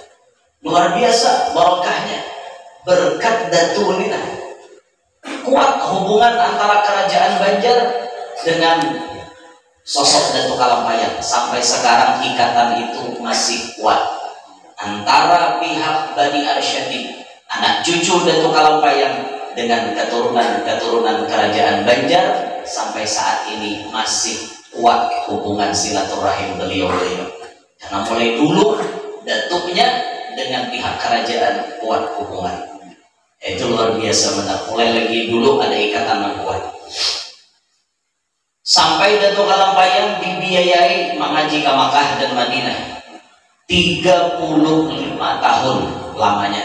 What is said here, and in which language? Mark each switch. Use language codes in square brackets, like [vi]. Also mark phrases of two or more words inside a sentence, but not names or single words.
[id] Luar biasa barokahnya, berkat Datu ini kuat hubungan antara kerajaan Banjar dengan sosok Datu Kalampayan. Sampai sekarang ikatan itu masih kuat antara pihak Bani Arsyadin, anak cucu Datu Kalampayan, dengan keturunan kerajaan Banjar. Sampai saat ini masih kuat hubungan silaturahim beliau-beliau, karena mulai dulu datuknya dengan pihak kerajaan kuat hubungan. Itu luar biasa benar. Mulai lagi dulu ada ikatan yang kuat. Sampai Datuk Kalampayan dibiayai mengaji ke Makkah dan Madinah 35 tahun lamanya.